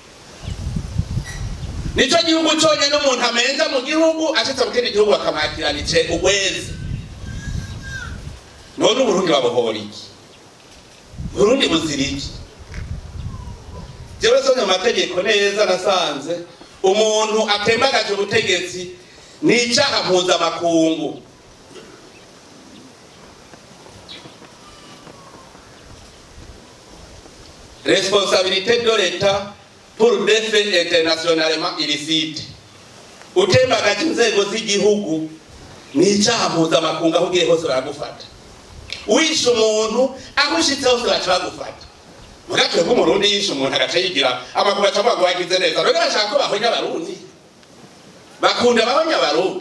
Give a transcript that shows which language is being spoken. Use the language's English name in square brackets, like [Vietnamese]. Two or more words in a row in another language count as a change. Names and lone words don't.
[Rundi] Nico gihugu cyonye n'umuntu amenza mu gihugu ashitse mu kindi gihugu akamwakirana ice ugwezi. None Burundi babohora iki? Burundi buzira iki? Jewe sonye amategeko neza nasanze umuntu atembagaje ubutegetsi ni icyaha mpuzamakungu. [French] Responsabilité de l'État pour des faits internationalement illicites. [Rundi] Utembagaje inzego z'igihugu ni icyaha mpuzamakungu, aho ugiye hose baragufata. Wishe umuntu agushitse hose bacagufata. Mugatwe ko Murundi yishe umuntu agaca yigira amakuru acavuga ngo wagize neza. Rero bashaka ko bahonya abarundi, bakunda bahonya abarundi.